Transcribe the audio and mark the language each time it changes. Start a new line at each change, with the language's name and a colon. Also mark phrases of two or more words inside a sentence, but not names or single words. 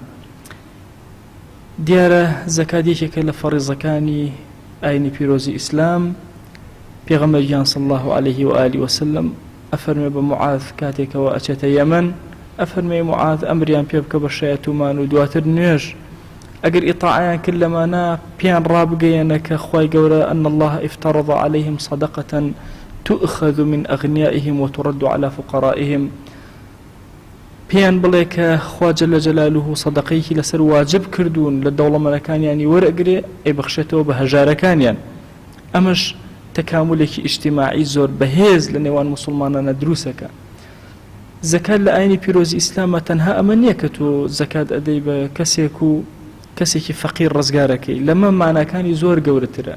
Central Kurdish: دیارە زەکات یەکێکە لە فەریزەکانی ئاینی پیرۆزی ئیسلام. پێغەمبەریان
Arabic: صلی الله عليه و آله وسلم
Central Kurdish: ئەفەرمێ بە معاذ کاتێکەوە ئەچێتە یەمەن، ئەفەرمێ معاذ ئەمریان پێ بکە بە شایەتومان و دواتر نوێژ ئەگەر ئیطاعیان کرد لەمانە پیان ڕابگەیەنە کە خوای گەورە
Arabic: ئەن الله افترض عليهم صدقة تؤخذ من أغنيائهم وترد على فقرائهم.
Central Kurdish: پیان بڵێ کە خوا
Arabic: جەل جەلالوه
Central Kurdish: سەدەقەیەکی لەسەر واجب کردوون لە دەوڵەمەندەکانیانی وەرئەگرێ ئەیبەخشێتەوە بە هەژارەکانیان. ئەمەش تەکاملێکی ئیجتیماعی زۆر بەهێز لە نێوان موسڵمانانە دروستەکە. زەکات لە ئاینی پیرۆزی ئیسلامە تەنها ئەمە نییە کە تۆ زەکات ئەدەی بە کەسێکی فەقیر ڕزگارەکەی، لەمە ماناکانی زۆر گەورەترە.